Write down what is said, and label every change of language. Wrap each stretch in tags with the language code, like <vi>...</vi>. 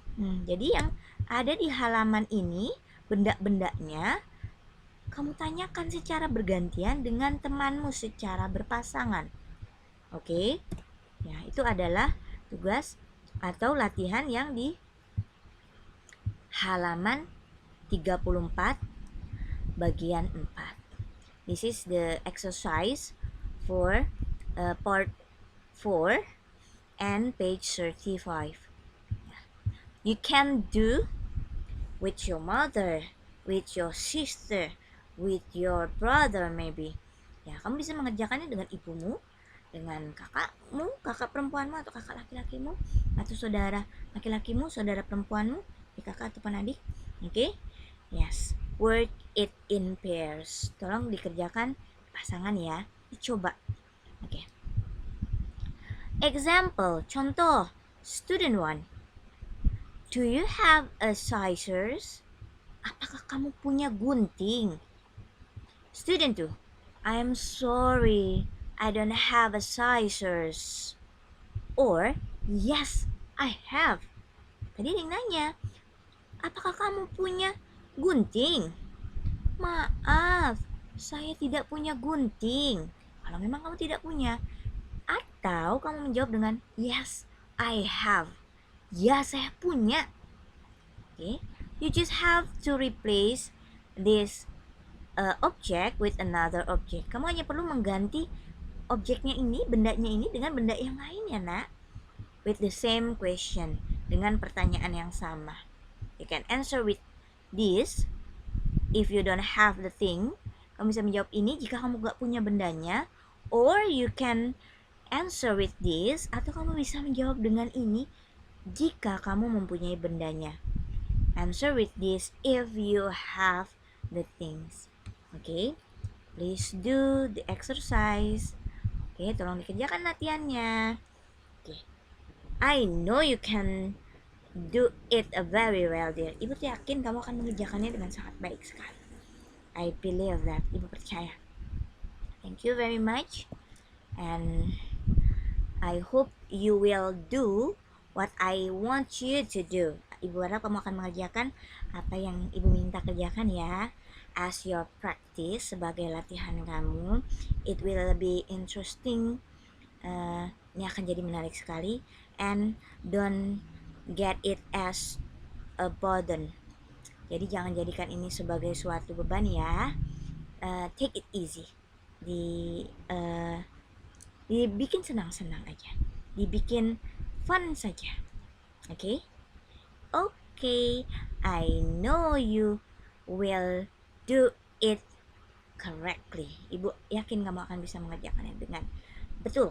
<id>Jadi yang ada di halaman ini, benda-bendanya, kamu tanyakan secara bergantian dengan temanmu secara berpasangan. Oke? Ya, itu adalah tugas atau latihan yang di halaman 34 bagian 4.</id> <en>This is the exercise for part 4 and page 35. You can do with your mother, with your sister, with your brother maybe.</en> <id>Ya, kamu bisa mengerjakannya dengan ibumu, dengan kakakmu, kakak perempuanmu atau kakak laki-lakimu, atau saudara laki-lakimu, saudara perempuanmu, kakak atau adik.</id> <en>Okay? Yes. Work it in pairs.</en> <id>Tolong dikerjakan pasangan ya. Dicoba. Okay.</id> <en>Example, contoh. Student 1. Do you have a scissors?</en> <id>Apakah kamu punya gunting?</id> <en>Student 2. I'm sorry, I don't have a scissors. Or, yes, I have.</en> <id>Tadi yang nanya, apakah kamu punya gunting? Maaf, saya tidak punya gunting. Kalau memang kamu tidak punya. Atau kamu menjawab dengan</id> <en>yes, I have.</en> <id>Ya, saya punya. Okay.</id> <en>You just have to replace this object with another object.</en> <id>Kamu hanya perlu mengganti objeknya ini, bendanya ini dengan benda yang lain ya, Nak.</id> <en>With the same question.</en> <id>Dengan pertanyaan yang sama.</id> <en>You can answer with this if you don't have the thing.</en> <id>Kamu bisa menjawab ini jika kamu gak punya bendanya.</id> <en>Or you can answer with this.</en> <id>Atau kamu bisa menjawab dengan ini jika kamu mempunyai bendanya.</id> <en>Answer with this if you have the things. Okay? Please do the exercise.</en> <id>Okay, tolong dikerjakan latihannya. Okay.</id> <en>I know you can do it very well, dear.</en> <id>Ibu yakin kamu akan mengerjakannya dengan sangat baik sekali.</id> <en>I believe that.</en> <id>Ibu percaya.</id> <en>Thank you very much. And I hope you will do what I want you to do.</en> <id>Ibu harap kamu akan mengerjakan apa yang Ibu minta kerjakan ya.</id> <en>As your practice,</en> <id>sebagai latihan kamu.</id> <en>It will be interesting.</en> <id>Ini akan jadi menarik sekali.</id> <en>And don't get it as a burden.</en> <id>Jadi jangan jadikan ini sebagai suatu beban ya.</id> <en>take it easy,</en> <id>di dibikin senang-senang aja, dibikin fun saja. Oke? Okay?</id> <en>Oke, okay, I know you will do it correctly.</en> <id>Ibu yakin kamu akan bisa mengerjakannya dengan betul.</id>